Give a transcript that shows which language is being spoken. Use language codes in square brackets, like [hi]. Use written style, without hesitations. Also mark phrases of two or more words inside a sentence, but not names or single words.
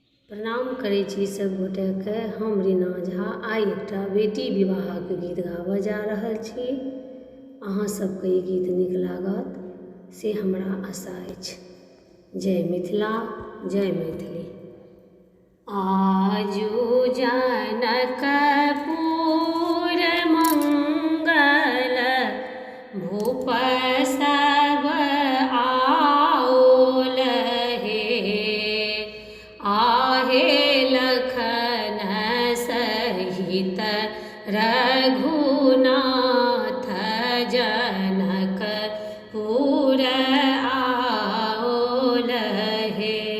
[mai] प्रणाम करै छी सब गोटेके। हम रीना झा आइ एकटा बेटी विवाहक गीत गाबऽ जा रहल छी। अहाँ सबके ई गीत नीक लागत से हमरा आशा अछि। जय मिथिला, जय मैथिली। आजू जनकपुर मंगल भूप सब आओल हे। आहे लखन सहित रघुनाथ जनकपुर आओल हे।